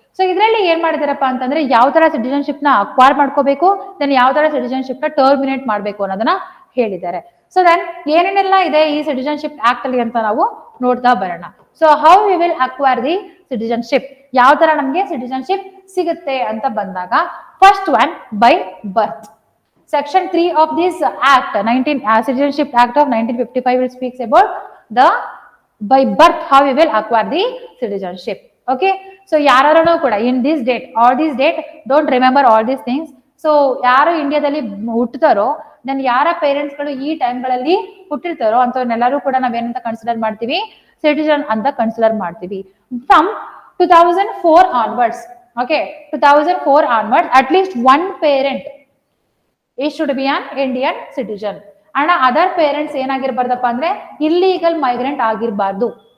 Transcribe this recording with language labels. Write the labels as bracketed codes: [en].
[kn] So ಇದರಲ್ಲಿ ಏನ್ ಮಾಡಿದಾರಪ್ಪ ಅಂತಂದ್ರೆ ಯಾವ ತರ ಸಿಟಿಜನ್ಶಿಪ್ ನ ಅಕ್ವೈರ್ ಮಾಡ್ಕೋಬೇಕು, ದೆನ್ ಯಾವ ತರ ಸಿಟಿಜನ್ಶಿಪ್ ನ ಟರ್ಮಿನೇಟ್ ಮಾಡ್ಬೇಕು ಅನ್ನೋದನ್ನ ಹೇಳಿದ್ದಾರೆ. ಸೊ ದೆನ್ ಏನೇನೆಲ್ಲ ಇದೆ ಈ ಸಿಟಿಜನ್ಶಿಪ್ ಆಕ್ಟ್ ಅಲ್ಲಿ ಅಂತ ನಾವು ನೋಡ್ತಾ ಬರೋಣ. [en] so how we will acquire the citizenship, [kn] ಯಾವ ತರ ನಮ್ಗೆ ಸಿಟಿಜನ್ಶಿಪ್ ಸಿಗುತ್ತೆ ಅಂತ ಬಂದಾಗ [en] First one by birth. Section 3 of this act, Citizenship Act of 1955 will speaks about the by birth how we will acquire the citizenship. Okay, so [kn] ಯಾರು ಕೂಡ [en] in this date, all this date, don't remember all these things. [kn] So ಯಾರು ಇಂಡಿಯಾದಲ್ಲಿ ಹುಟ್ಟುತ್ತಾರೋ then ಯಾರ parents ಗಳು ಈ time ಗಳಲ್ಲಿ ಹುಟ್ಟಿರ್ತಾರೋ ಅಂತವ್ರನ್ನೆಲ್ಲರೂ ಕೂಡ ನಾವೇನಂತ ಕನ್ಸಿಡರ್ ಮಾಡ್ತೀವಿ, ಸಿಟಿಜನ್ ಅಂತ ಕನ್ಸಿಡರ್ ಮಾಡ್ತೀವಿ. [en] From 2004 onwards, okay 2004 onwards at least one parent ಈ should be an Indian citizen. And [kn] other parents ಏನಾಗಿರ್ಬಾರ್ದಪ್ಪ ಅಂದ್ರೆ ಇಲ್ಲಿಗಲ್ ಮೈಗ್ರೆಂಟ್ ಆಗಿರ್ಬಾರ್ದು.